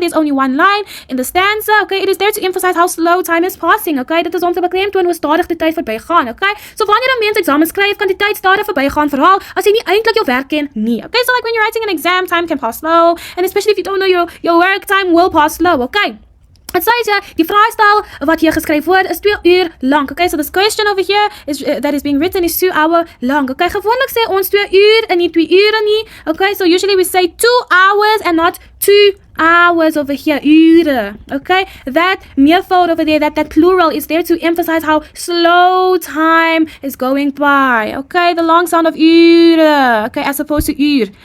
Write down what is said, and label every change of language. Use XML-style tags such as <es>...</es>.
<en>There's only one line in the stanza. Okay, it is there to emphasize how slow time is passing.</en> <af>Okay, dit is om te beklemtoon hoe stadig die tyd verbygaan. Okay, so wanneer 'n mens eksamen skryf, kan die tyd stadig verbygaan, veral as jy nie eintlik jou werk ken nie.</af> <en>Okay, so like when you're writing an exam, time can pass slow, and especially if you don't know your work, time will pass slow. Okay.</en> <af>Het says die vraestel wat hier geskryf word is 2 uur lang.</af> <en>Okay, so this question over here that is being written is 2 hour long.</en> <af>Okay, gewoonlik sê ons 2 uur en nie 2 ure nie.</af> <en>Okay, so usually we say 2 hours and not 2 hours over here, ure. Okay, that meervoud over there, that plural is there to emphasize how slow time is going by. Okay, the long sound of ure, okay, as opposed to uur.</en>